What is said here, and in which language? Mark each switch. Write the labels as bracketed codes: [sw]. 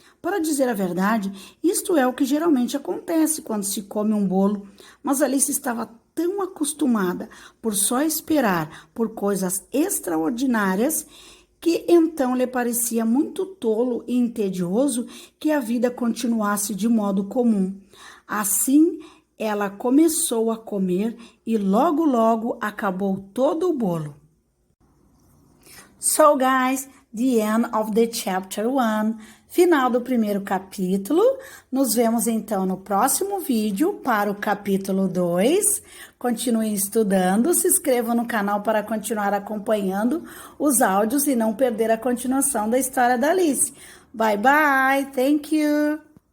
[pt] Para dizer a verdade, isto é o que geralmente acontece quando se come um bolo, mas Alice estava tão acostumada por só esperar por coisas extraordinárias que então lhe parecia muito tolo e entedioso que a vida continuasse de modo comum. Assim, ela começou a comer e logo acabou todo o bolo. [en] So, guys, the end of the chapter 1. [pt] Final do primeiro capítulo. Nos vemos então no próximo vídeo para o capítulo 2. Continuem estudando, se inscrevam no canal para continuar acompanhando os áudios e não perder a continuação da história da Alice. [en] Bye, bye. Thank you.